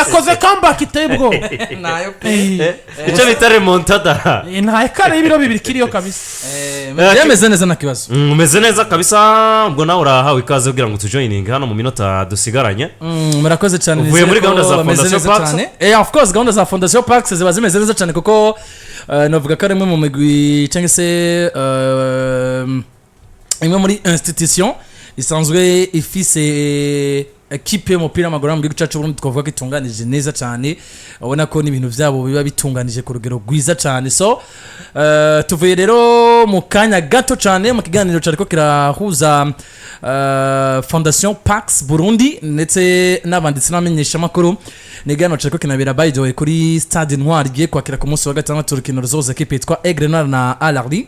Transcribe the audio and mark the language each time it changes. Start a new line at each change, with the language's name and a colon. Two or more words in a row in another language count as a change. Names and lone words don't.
Rundi: yakoze comeback itebwo nayo Icyo bita remontada. nta ekara ibiro 2 kiriyo kabisa. yameze neza nakibazo Umeze neza kabisa ubwo nawe urahawe ikaze kugira ngo tujoininge hano mu minota dusigaranye. murakoze cyane Uvuye muri gahunda za Fondation Parks?
English: Of course
Rundi: gahunda za Fondation Parks ziba zimeze neza cyane kuko navuga ko ari imwe mu migwi cyangwa se imwe muri institution isanzwe ifise equipe y'umupira w'amaguru mu gihugu cyacu Burundi twavuga ko itunganije neza cyane ubona ko n'ibintu byabo biba bitunganije ku rugero rwiza cyane so tuvuye rero mu kanya gato cyane mu kiganiro cyariko kirahuza Fondation Parks Burundi ndetse n'abanditsi n'abamenyesha makuru nigano cyariko kinabera Bidasanzwe kuri Stade Noire giye kwakira ku munsi wa gatandatu urukino ruzoza equipe yitwa Aigle na Ahly.